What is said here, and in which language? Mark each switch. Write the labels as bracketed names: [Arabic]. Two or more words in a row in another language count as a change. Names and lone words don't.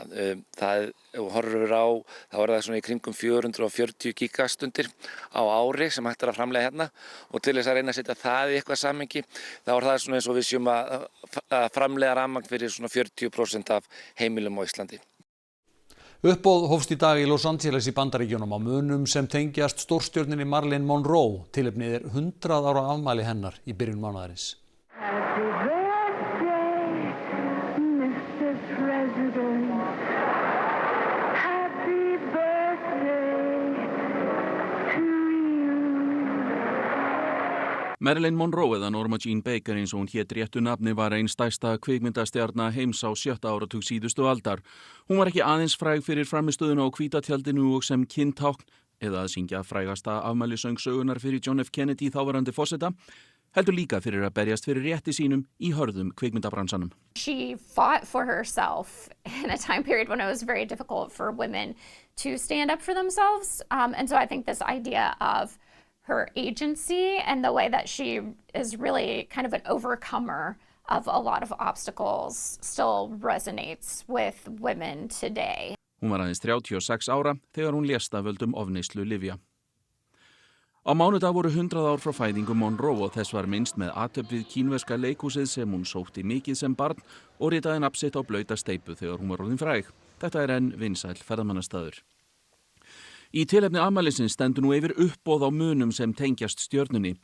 [Icelandic] Það horfur á, þá er það svona í kringum 440 gigastundir á ári sem hægt að framleiða hérna og til þess að reyna að setja það í eitthvað samhengi þá er það svona eins og við séum að framleiða rafmagn fyrir svona 40% af heimilum á Íslandi. Uppboð hófst í dag í Los Angeles í Bandaríkjunum á munum sem tengjast stórstjörnunni Marilyn Monroe. Tilefnið 100 ára afmæli hennar í byrjun mánaðarins. [English] Happy birthday, Mr. President. Happy birthday to you. [Icelandic] Marilyn Monroe eða Norma Jean Baker eins og hún hét réttu nafni var ein stærsta kvikmyndastjarna heims á 7. áratug síðustu aldar. Hún var ekki aðeins fræg fyrir framistöðuna á hvíta tjaldinu og sem kyntákn eða að syngja frægasta afmælisöng sögunar fyrir John F. Kennedy þáverandi forseta, heldur líka fyrir að berjast fyrir rétti sínum í hörðum kvikmyndabransanum. [English] She fought for herself in a time period when it was very difficult for women to stand up for themselves. And so I think this idea of her agency and the way that she is really kind of an overcomer of a lot of obstacles still resonates with women today. [Icelandic] Hún var aðeins 36 ára þegar hún lést af völdum ofneyslu lyfja. Á mánudag voru 100 ár frá fæðingu Monroe og þess var minnst með athöfn við kínverska leikhúsið sem hún sótti mikið sem barn og ritaði nafn sitt á blauta steypu þegar hún var orðin fræg. Þetta enn vinsæll ferðamannastaður. Í tilefni afmælisins stendur nú yfir uppboð á munum sem tengjast stjörnunni.